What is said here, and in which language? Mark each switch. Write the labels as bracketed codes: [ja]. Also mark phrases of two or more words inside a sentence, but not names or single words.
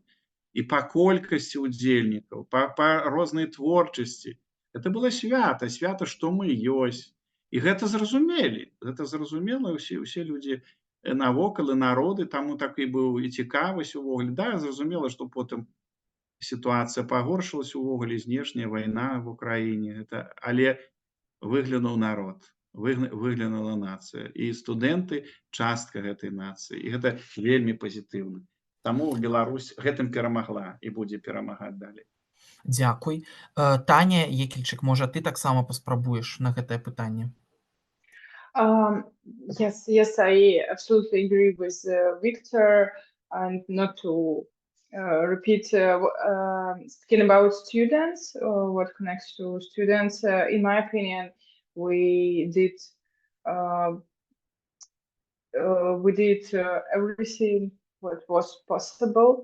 [be] І па колькасці ўдзельнікаў, па рознай творчасці. Гэта было свята, што мы ёсць. І гэта зразумелі. Гэта зразумела ўсе людзі навокал і народы, таму так і быў і цікавасць увогуле. Да, зразумела, што потым ситуация пагоршилась увогуле, знешняя [ru] война в Украине, [be] але выглянуў народ, выглянула нацыя, і студэнты частка гэтай нацыі, і гэта вельмі пазітыўна. Таму Беларусь гэтым перамагла і будзе перамагаць далей. Дзякуй. Таня Yekelchik, можа, ты таксама паспрабуеш на гэтае пытанне? [en] Yes, I absolutely agree with Viktor, and not to repeat, speaking about students, what connects to students, in my opinion, we did everything what was possible.